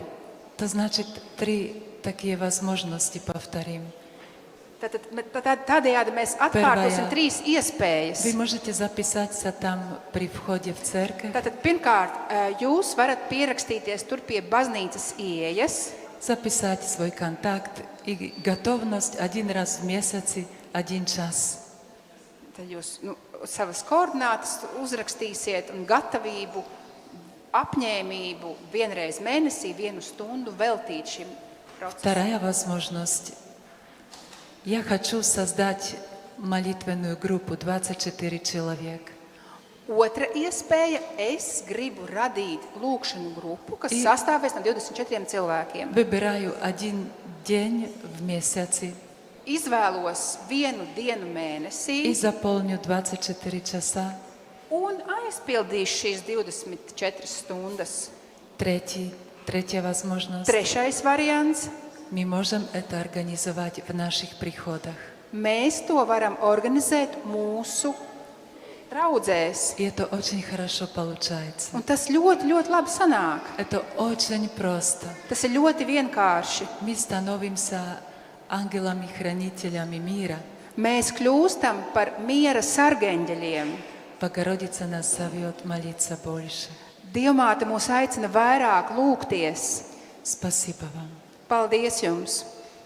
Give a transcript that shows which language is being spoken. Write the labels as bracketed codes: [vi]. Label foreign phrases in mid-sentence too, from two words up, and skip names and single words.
[ru] Это значит 3 такие возможности повторим. [lv] Tādējādi mēs atkārtosim 3 iespējas. [ru] Вы можете записаться там при входе в церковь. [lv] Tātad, pirmkārt, jūs varat pierakstīties tur pie baznīcas ieejas, [ru] Записать свой контакт и готовность 1 раз в месяц, 1 час. [lv] tad jūs savas koordinātas uzrakstīsiet un gatavību, apņēmību 1 reizi mēnesī, 1 stundu veltīt šim procesam. [ru] Вторая возможность. Я хочу создать молитвенную группу 24 человека. [lv] Otra iespēja, es gribu radīt lūkšanu grupu, kas sastāvēs no 24 cilvēkiem. [ru] Выбираю 1 день в месяц [lv] Izvēlos 1 dienu mēnesī [ru] и заполню 24 часа. [lv] un aizpildīšu šīs 24 stundas. [ru] Третья возможность. [lv] Trešais variants. [ru] Мы можем это организовать в наших приходах. [lv] Mēs to varam organizēt mūsu draudzēs. [ru] И это очень хорошо получается. [lv] Un tas ļoti, ļoti labi sanāk. [ru] Это очень просто. [lv] Tas ir ļoti vienkārši. [ru] Мы становимся ангелами-хранителями мира. [lv] Mēs kļūstam par miera sargeņģeļiem. [ru] Богородица нас зовет молиться больше. [lv] Dievmāte mūs aicina vairāk lūgties. [ru] Спасибо вам. [lv] Paldies jums!